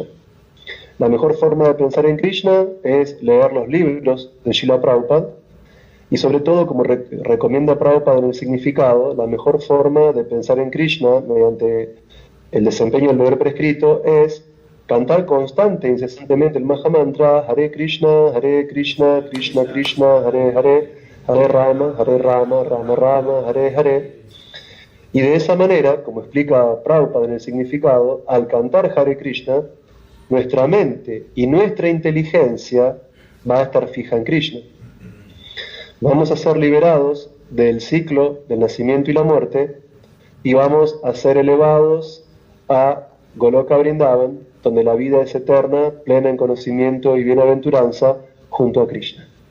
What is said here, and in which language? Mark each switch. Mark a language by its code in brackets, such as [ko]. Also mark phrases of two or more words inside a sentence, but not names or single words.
[es] La mejor forma de pensar en Krishna es leer los libros de Srila Prabhupada, y sobre todo, como recomienda Prabhupada en el significado, la mejor forma de pensar en Krishna mediante el desempeño del deber prescrito es cantar constante e incesantemente el Mahamantra Hare Krishna, Krishna Krishna, Hare Hare, Hare Rama, Rama Rama, Hare Hare. Y de esa manera, como explica Prabhupada en el significado, al cantar Hare Krishna, nuestra mente y nuestra inteligencia va a estar fija en Krishna. Vamos a ser liberados del ciclo del nacimiento y la muerte y vamos a ser elevados a Goloka Vrindavan, donde la vida es eterna, plena en conocimiento y bienaventuranza, junto a Krishna.